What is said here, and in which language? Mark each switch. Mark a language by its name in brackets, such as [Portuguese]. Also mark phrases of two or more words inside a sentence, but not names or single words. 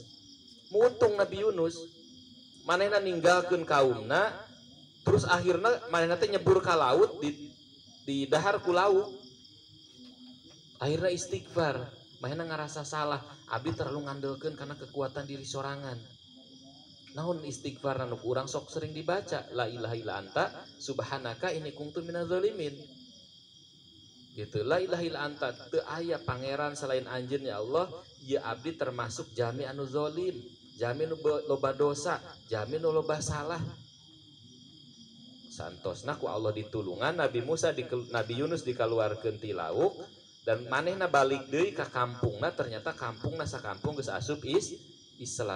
[Sundanese] Mutung Nabi Yunus manehna ninggalkeun kaumna, terus akhirnya manehna teh nyebur ka laut di dahar ku laut. Akhirnya istighfar, manehna ngarasa salah, abdi terlalu ngandelkeun karena kekuatan diri sorangan. Naon istighfar anu urang sok sering dibaca, [Arabic] لا إله إلا أنت سبحانك إني كنت من الظالمين. [Sundanese] Gitu, [Arabic] لا إله إلا أنت, [Sundanese] teu aya pangeran selain anjeun [Arabic] يا الله, [Sundanese] ieu abdi termasuk jami anu zalim, jami nu loba dosa, jami nu loba salah. Santosna ku Allah ditulungan Nabi Yunus dikaluarkeun ti lauk dan manehna balik deui ka kampungna, ternyata kampungna sakampung geus asup Islam.